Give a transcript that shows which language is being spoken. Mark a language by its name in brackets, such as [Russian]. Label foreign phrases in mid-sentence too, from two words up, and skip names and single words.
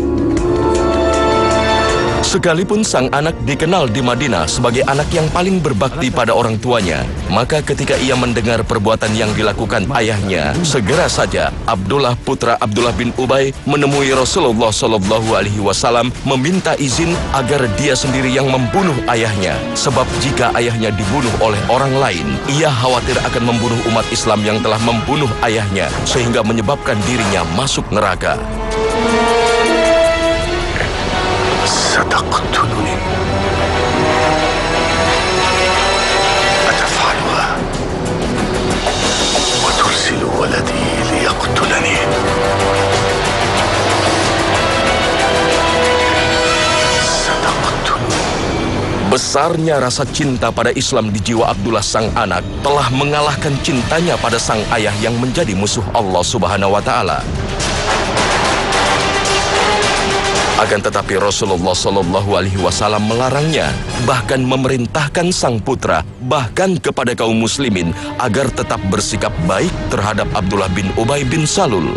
[Indonesian] Sekalipun sang anak dikenal di Madinah sebagai anak yang paling berbakti pada orang tuanya, maka ketika ia mendengar perbuatan yang dilakukan ayahnya, segera saja Abdullah putra Abdullah bin Ubay menemui Rasulullah [Arabic] صلى الله عليه وسلم [Indonesian] meminta izin agar dia sendiri yang membunuh ayahnya. Sebab jika ayahnya dibunuh oleh orang lain, ia khawatir akan membunuh umat Islam yang telah membunuh ayahnya, sehingga menyebabkan dirinya masuk neraka. [Arabic] ستقتلني أتفعلها وترسل ولدي ليقتلني ستقتلني. [Indonesian] Besarnya rasa cinta pada Islam di jiwa Abdullah sang anak telah mengalahkan cintanya pada sang ayah yang menjadi musuh Allah [Arabic] سبحانه وتعالى. [Indonesian] Akan tetapi Rasulullah [Arabic] صلى الله عليه وسلم [Indonesian] melarangnya, bahkan memerintahkan sang putra, bahkan kepada kaum muslimin agar tetap bersikap baik terhadap Abdullah bin Ubay bin Salul.